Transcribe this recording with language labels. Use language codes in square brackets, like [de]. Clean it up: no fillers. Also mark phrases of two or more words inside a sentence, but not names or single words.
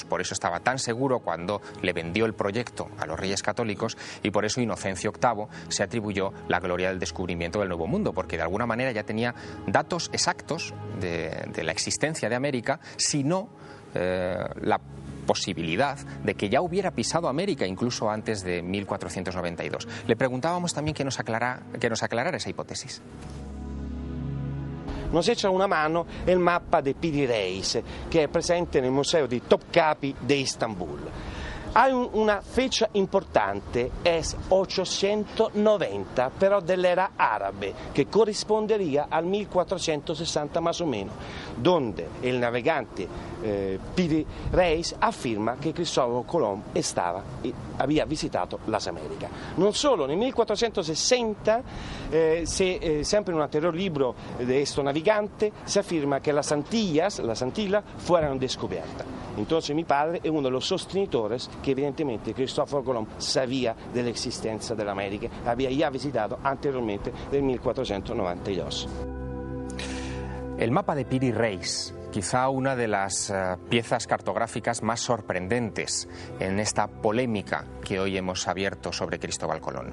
[es] Por eso estaba tan seguro cuando le vendió el proyecto a los Reyes Católicos, y por eso Inocencio VIII se atribuyó la gloria del descubrimiento del Nuevo Mundo, porque de alguna manera ya tenía datos exactos de la existencia de América, si no la posibilidad de que ya hubiera pisado América incluso antes de 1492. Le preguntábamos también que nos aclarara esa hipótesis. Nos echa una mano el mapa de Piri Reis, que [it] è presente nel museo di Topkapi di Istanbul. [es] Hay una fecha importante, es 890, pero de la era árabe, que correspondería al 1460 más o menos, donde el navegante Piri Reis afirma que Cristóbal Colón había visitato las Américas. [it] Non solo, nel 1460, sempre in un anterior libro di questo navigante, si afirma che [es] las Antillas fueron descubiertas. Entonces mi padre es uno de los sostenitores que evidentemente Cristóforo Colón sabía de la existencia de la América, había ya visitado anteriormente del 1492. El mapa de Piri Reis, quizá una de las piezas cartográficas más sorprendentes en esta polémica que hoy hemos abierto sobre Cristóbal Colón.